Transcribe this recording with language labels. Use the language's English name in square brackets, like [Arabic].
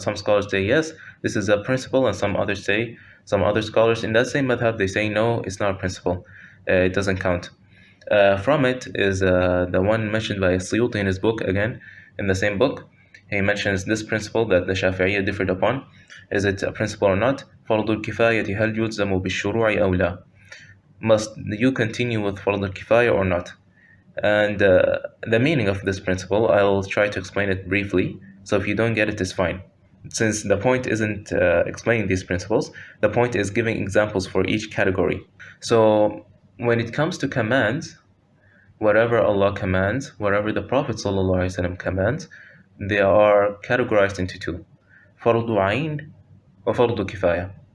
[English] Some scholars say yes, this is a principle, and some other scholars in that same madhab, they say no, it's not a principle, it doesn't count. From it is the one mentioned by Suyuti in his book, again in the same book. He mentions this principle that the Shafi'iyya differed upon. Is it a principle or not? [Arabic] فرض الكفاية هل يلزم بالشروع أو لا? [English] Must you continue with فرض الكفاية or not? And the meaning of this principle, I'll try to explain it briefly. So if you don't get it, it's fine. Since the point isn't explaining these principles, the point is giving examples for each category. So when it comes to commands, whatever Allah commands, whatever the Prophet ﷺ commands, they are categorized into two: fardu ayn or fardu kifaya.